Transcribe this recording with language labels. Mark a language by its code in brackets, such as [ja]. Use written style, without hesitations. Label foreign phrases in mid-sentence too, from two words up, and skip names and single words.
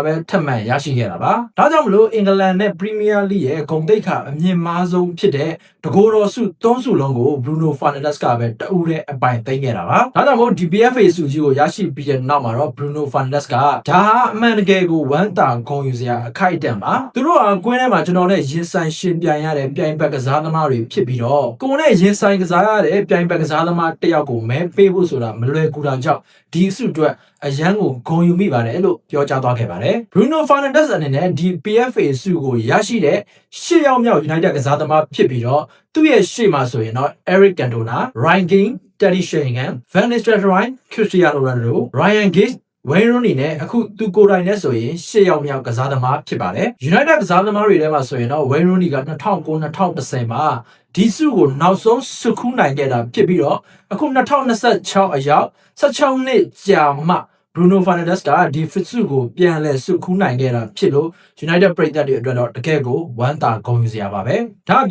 [my] ပဲထပ်မံရရှိခဲ့တာပါဒါကြောင့်မလို့အင်္ဂလန်နဲ့ Premier League ရဲ့ဂုဏ်သိက္ခာအမြင့်မားဆုံးဖြစ်တဲ့တကိုယ်တော်ဆု3ဆုလုံးကို Bruno Fernandes ကပဲတဦးတဲ့အပိုင်သိမ်းခဲ့တာပါဒါကြောင့်မို့ဒီ PFA ဆုကြီးကိုရရှိပြီးတဲ့နောက်မှာတော့ Bruno Fernandes ကဒါအမှန်တကယ်ကိုဝမ်းသာဂုဏ်ယူစရာအခိုက်အတန့်ပါသူတို့ကကွင်းထဲမှာကျွန်တော်နဲ့ရင်ဆိုင်ရှင်ပြိုင်ရတဲ့ပြိုင်ဘက်ကစားသမားတွေဖြစ်ပြီးတော့ကိုယ်နဲ့ရင်ဆိုင်ကစားရတဲ့ပြိုင်ဘက်ကစားသမားတယောက်ကိုမဲ ပေးဖို့ဆိုတာမလွယ်ကူတာကြောင့်ဒီအဆုအတွက်အရန်ကိုဂုဏ်ယူမိပါတယ်လို့ပြောကြားသွားခဲ့ပါတယ် Bruno Fernandes အနေနဲ့ဒီ PFA ဆုကိုရရှိတဲ့10ယောက်မြောက် United ကစားသမားဖြစ်ပြီးတော့သူ့ရဲ့ရှေ့မှာဆိုရင်တော့ Eric Cantona, Ryan Giggs, Teddy Sheringham, Van Nistelrooy, Cristiano Ronaldo, Ryan Giggs Wayne Rooney နဲ့အခုသူကိုယ်တိုင်နဲ့ဆိုရင်10ယောက်မြောက်ကစားသမားဖြစ်ပါတယ် United ကစားသ မားတွေထဲမှာဆိုရင်တော့ Wayne Rooney က2009-2010မှာဒီဆုကိုနောက်ဆုံးဆုခုနိုင်ခဲ့တာဖြစ်ပြီးတော့အခု2026အရောက်16နှစ်ကြာမှ Bruno Fernandes ကဒီဆုကိုပြန်လဲဆုခုနိုင်ခဲ့တာဖြစ်လို့ United ပရိသတ်တွေအတွက်တော့တကယ်ကိုဝမ်းသာဂုဏ်ယူစရာပါပဲဒါအ